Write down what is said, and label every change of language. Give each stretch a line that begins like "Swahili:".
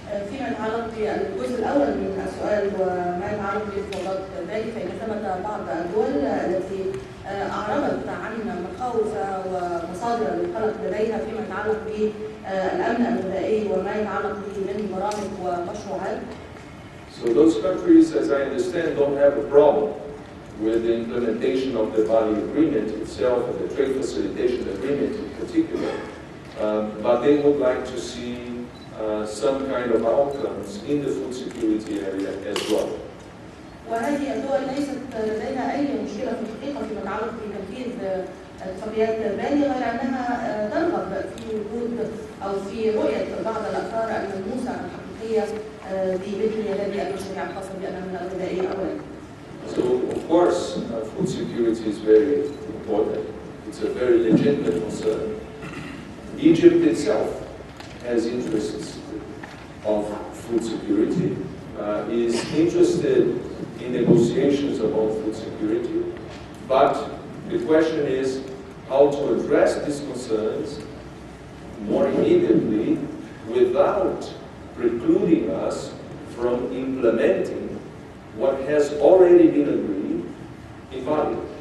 Arabic: فيما يتعلق بالجزء الاول من السؤال وما يتعلق بمفاوضات بالي، فان ثمه بعض الدول التي اعربت عن مخاوفها ومصادر القلق لديها فيما يتعلق بالامن الغذائي وما يتعلق به من برامج ومشروعات.
English: So those countries, as I understand, don't have a problem with the implementation of the Bali Agreement itself and the trade facilitation agreement in particular, but they would like to see some kind of outcomes in the food security area as well.
Arabic: وهذه الدول ليست لديها اي مشكله في الحقيقه فيما يتعلق بتنفيذ اتفاقيات بالي، غير انها ترغب في وجود او في رؤيه بعض الاثار الملموسه الحقيقيه بمثل هذه المشاريع الخاصه بالامن الغذائي اولا.
English: So of course, food security is very important. It's a very legitimate concern. Egypt itself has interests of food security, is interested in negotiations about food security, but the question is how to address these concerns more immediately without precluding us from implementing what has already been agreed in Bali.